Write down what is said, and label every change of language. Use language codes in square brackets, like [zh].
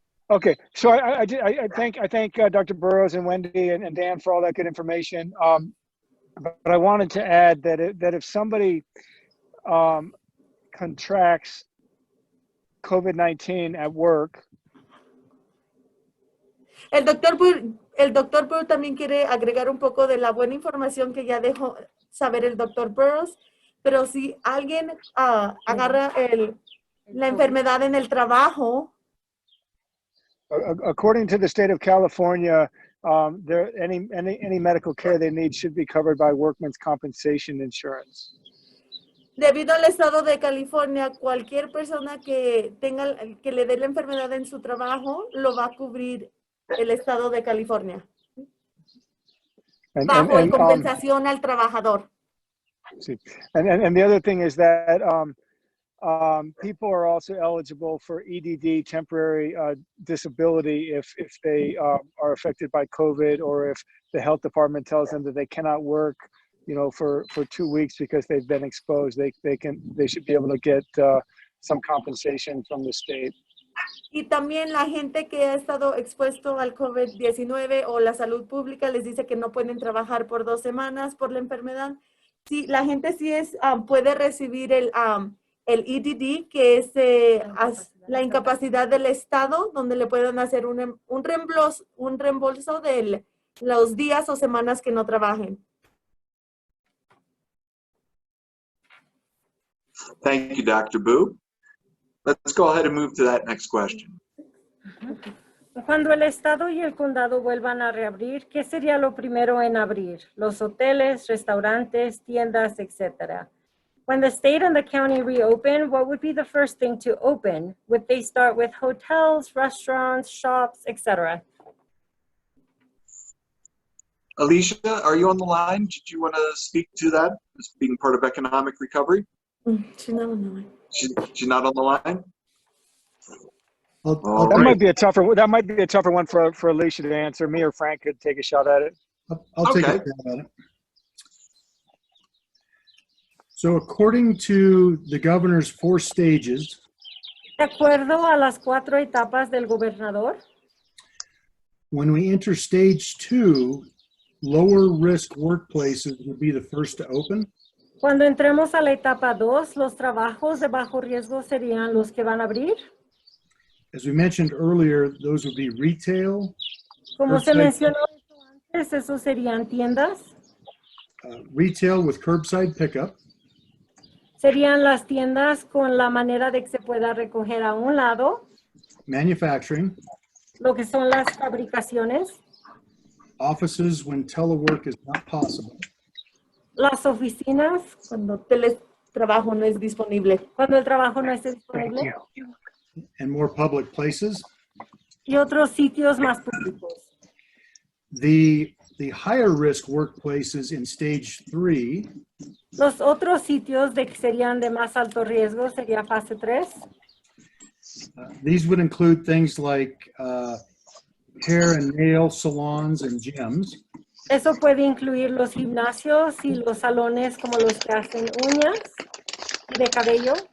[en] Okay, so I thank Dr. Burrows and Wendy and Dan for all that good information. But I wanted to add that if somebody contracts COVID-19 at work, [es] El doctor Burrows también quiere agregar un poco de la buena información que ya dejó saber el doctor Burrows, pero si alguien agarra la enfermedad en el trabajo, [en] According to the state of California, any medical care they need should be covered by workman's compensation insurance. [es] debido al estado de California, cualquier persona que le dé la enfermedad en su trabajo, lo va a cubrir el estado de California. Bajo en compensación al trabajador. Sí. [en] And the other thing is that people are also eligible for EDD, temporary disability, if they are affected by COVID, or if the health department tells them that they cannot work, for 2 weeks because they've been exposed. They should be able to get some compensation from the state. [es] Y también la gente que ha estado expuesto al COVID-19 o la salud pública les dice que no pueden trabajar por 2 semanas por la enfermedad. Sí, la gente sí puede recibir el EDD, que es la incapacidad del Estado, donde le pueden hacer un reembolso de los días o semanas que no trabajen. [en] Thank you, Dr. Boo. Let's go ahead and move to that next question. [es] Cuando el estado y el condado vuelvan a reabrir, ¿qué sería lo primero en abrir? Los hoteles, restaurantes, tiendas, etc. [en] When the state and the county reopen, what would be the first thing to open? Would they start with hotels, restaurants, shops, etc.? Alicia, are you on the line? Did you want to speak to that as being part of economic recovery? She's not on the line. She's not on the line? That might be a tougher one for Alicia to answer. Me or Frank could take a shot at it. I'll take a shot at it. So according to the governor's 4 stages, [es] De acuerdo a las 4 etapas del gobernador, [en] when we enter stage 2, lower risk workplaces would be the first to open. [es] cuando entremos a la etapa 2, los trabajos de bajo riesgo serían los que van a abrir. [en] As we mentioned earlier, those would be retail, [es] Como se [en] curbside- [es] mencionó antes, esos serían tiendas, [en] retail with curbside pickup, [es] serían las tiendas con la manera de que se pueda recoger a un lado, [en] manufacturing, [es] lo que son las fabricaciones, [en] offices when telework is not possible, [es] las oficinas, Cuando teletrabajo no es disponible. cuando el trabajo no esté disponible, [en] and more public places. [es] y otros sitios más públicos. [en] The higher risk workplaces in stage 3 [es] Los otros sitios que serían de más alto riesgo sería fase 3. [en] these would include things like hair and nail salons and gyms, [es] Eso puede incluir los gimnasios y los salones como los que hacen uñas y de cabello,